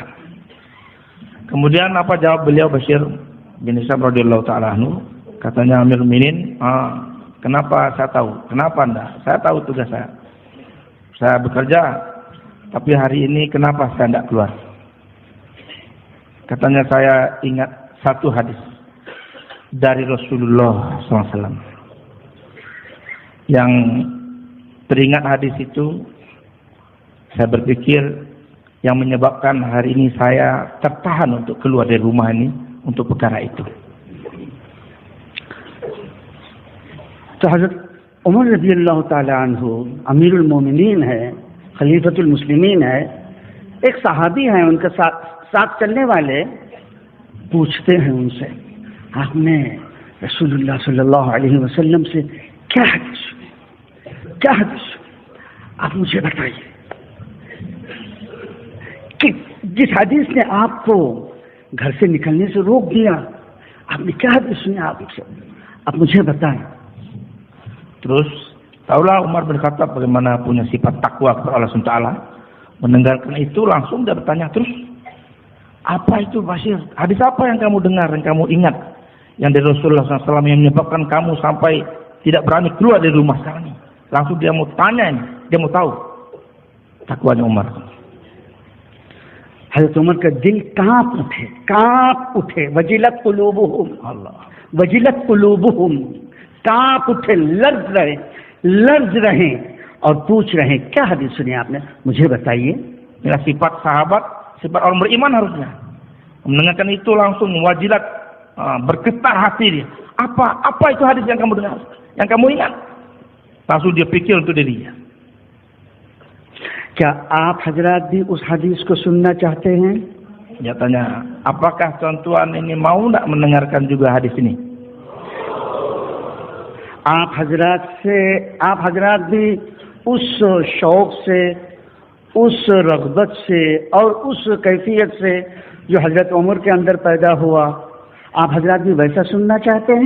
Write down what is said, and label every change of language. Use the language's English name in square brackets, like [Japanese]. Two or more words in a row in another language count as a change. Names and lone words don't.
[Indonesian] Kemudian apa jawab beliau Bashir bin Hisham [Arabic] رضي الله تعالى عنه? [Indonesian] Katanya Amir Mukminin, kenapa saya tahu? Kenapa enggak? Saya tahu tugas saya bekerja, tapi hari ini kenapa saya enggak keluar? Katanya saya ingat satu hadis dari Rasulullah SAW. Yang teringat hadis itu, saya berpikir yang menyebabkan hari ini saya tertahan untuk keluar dari rumah ini untuk perkara itu. [Urdu] تو حضرت عمر [Arabic] رضی اللہ تعالی عنہ [Urdu] امیر المومنین ہے، خلیفۃ المسلمین ہے، ایک صحابی ہیں، ان کے ساتھ چلنے والے پوچھتے ہیں ان سے، آپ نے رسول اللہ [Arabic] صلی اللہ علیہ وسلم [Urdu] سے کیا حدیث سنی، کیا حدیث سنی، آپ مجھے بتائیے کہ جس حدیث نے آپ کو گھر سے نکلنے سے روک دیا، آپ نے کیا حدیث سنی، آپ مجھے بتائیں. [Indonesian] Terus tahulah Umar bin Khattab bagaimana punya sifat takwa kepada Allah SWT. Mendengarkan itu langsung dia bertanya, terus apa itu Bashir? Hadis apa yang kamu dengar, yang kamu ingat, yang dari Rasulullah SAW yang menyebabkan kamu sampai tidak berani keluar dari rumah sekarang ini? Langsung dia mau tanya ini, dia mau tahu takwanya Umar. [Urdu] حضرت عمر کا دل کانپ اٹھے [Arabic] وجلت قلوبہم [Urdu] کانپ اٹھے، لرز رہے اور پوچھ رہے ہیں کیا حدیث سنی آپ نے، مجھے بتائیے. [Indonesian] Sifat sahabat, sifat orang beriman harusnya. Mendengarkan itu langsung wajilat, bergetar hati dia. Apa itu hadis yang kamu dengar, yang kamu ingat? Langsung dia pikir untuk dirinya. [Urdu] کیا آپ حضرات بھی اس حدیث کو سننا چاہتے ہیں؟ [Indonesian] Dia tanya, apakah tuan-tuan ini mau tidak mendengarkan juga hadis ini? [Urdu] آپ حضرات بھی اس شوق سے، اس رغبت سے اور اس کیفیت سے جو حضرت عمر کے اندر پیدا ہوا، آپ حضرات بھی ویسا سننا چاہتے ہیں؟